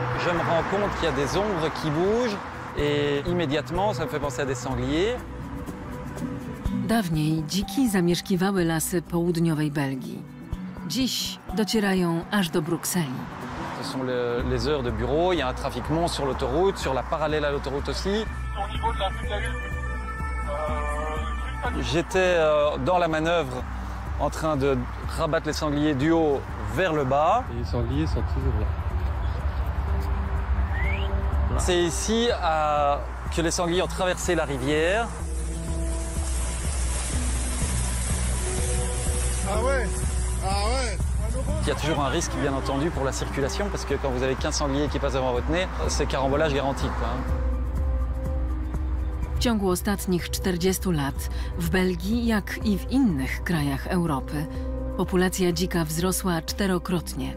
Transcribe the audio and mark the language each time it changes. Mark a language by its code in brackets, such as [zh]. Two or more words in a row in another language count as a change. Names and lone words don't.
[fr] me rends compte qu'il y a des ombres qui bougent et immédiatement, ça me fait penser à des sangliers. [pl] Dawniej dziki zamieszkiwały lasy południowej Belgii. Dziś docierają aż do Brukseli. [fr] Ce sont les heures de bureau, il y a un trafic monstre sur l'autoroute, sur la parallèle à l'autoroute aussi. Au niveau de la futaline, J'étais dans la manœuvre en train de rabattre les sangliers du haut vers le bas. Et les sangliers sont toujours là. C'est ici que les sangliers ont traversé la rivière. Ah ouais. Il y a toujours un risque, bien entendu, pour la circulation, parce que quand vous avez 15 sangliers qui passent devant votre nez, c'est carambolage garanti, quoi. [pl] W ciągu ostatnich 40 lat w Belgii, jak i w innych krajach Europy, populacja dzika wzrosła 4-krotnie.